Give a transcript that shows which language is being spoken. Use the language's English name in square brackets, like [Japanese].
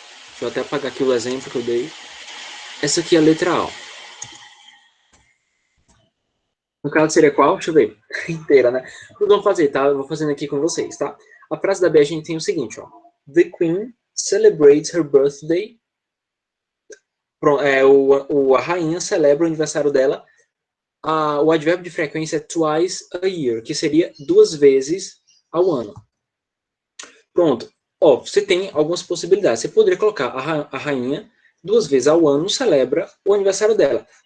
[Portuguese] Deixa eu até apagar aqui o exemplo que eu dei. Essa aqui é a letra A. No caso seria qual? Deixa eu ver. Inteira, né? Vamos fazer, tá? Eu vou fazendo aqui com vocês, tá? A frase da B a gente tem o seguinte, ó. [English] The Queen celebrates her birthday. [Portuguese] A rainha celebra o aniversário dela. O advérbio de frequência é [English] twice a year, [Portuguese] que seria 2 vezes ao ano. Pronto. Ó, você tem algumas possibilidades. Você poderia colocar a rainha 2 vezes ao ano celebra o aniversário dela.